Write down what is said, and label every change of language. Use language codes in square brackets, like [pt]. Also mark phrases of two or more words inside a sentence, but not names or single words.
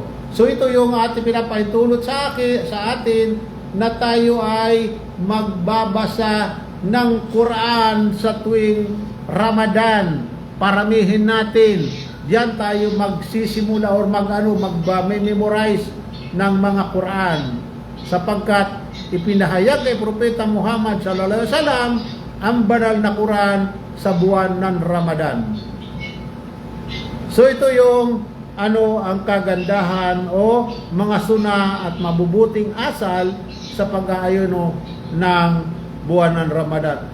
[tl] So ito yung ating pinapahintulot sa atin na tayo ay magbabasa ng Quran sa tuwing Ramadan. Paramihin natin. Diyan tayo magsisimula or mag-memorize ng mga Quran, sapagkat ipinahayag kay Propeta Muhammad [ar] صلى الله عليه وسلم [tl] ang banal na Quran sa buwan ng Ramadan. So ito yung ang kagandahan o mga suna at mabubuting asal sa pag-aayuno ng buwan ng Ramadan.